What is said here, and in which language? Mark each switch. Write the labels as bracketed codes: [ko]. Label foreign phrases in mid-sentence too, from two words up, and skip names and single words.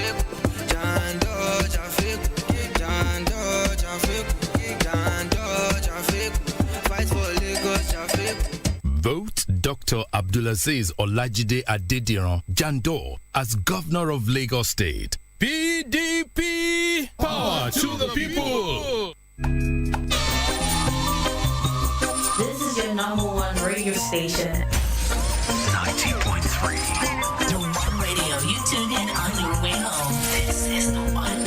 [en] Vote Dr. Abdulaziz Olajide Adediran Jandor as Governor of Lagos State. PDP! Power to the people! This is your number one radio station. 90.3. The one radio you tune in on your way home. This is the one.